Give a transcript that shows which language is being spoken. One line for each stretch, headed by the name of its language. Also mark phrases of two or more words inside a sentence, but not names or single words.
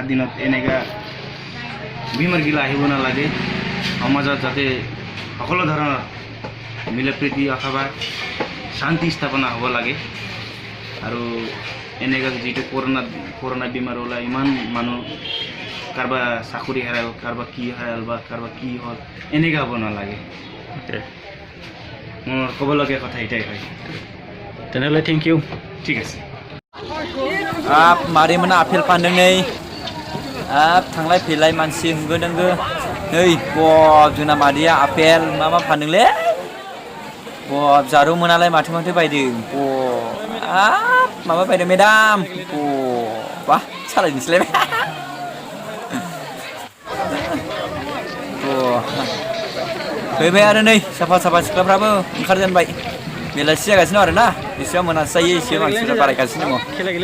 Assamese: দিনত এনেকুৱা বেমাৰগিলা আহিব নালাগে সমাজত যাতে সকলো ধৰণৰ মিলা প্ৰীতি অথবা শান্তি স্থাপনা হ'ব লাগে আৰু এনেকুৱা যিটো কৰোণা বেমাৰ ওলাই ইমান মানুহ কাৰোবাৰ চাকৰি হেৰাল কাৰোবাৰ কি হেৰাল বা কাৰোবাৰ কি হ'ল এনেকুৱা হ'ব নালাগে মোৰ ক'বলগীয়া কথা এটাই হয় তেনেহ'লে
English: thank you
Assamese: ঠিক আছে
Bodo: मादै मोना आपेल फानदों नै थांलाय फैलाय मानसि होंगो दोंगो नै जोंना मादैया आपेल मा फानदोंलै जारौ मोनालाय माथो बायदों माबा बायदों मेदाम वाह सालायनोसैलाय फैबाय आरो नै साफा सिख्लाफ्राबो ओंखारजेनबाय बेलासि जागासिनो आरो ना एसेबां मोनासै जायो एसे मानसिफ्रा बारायगासिनो दङ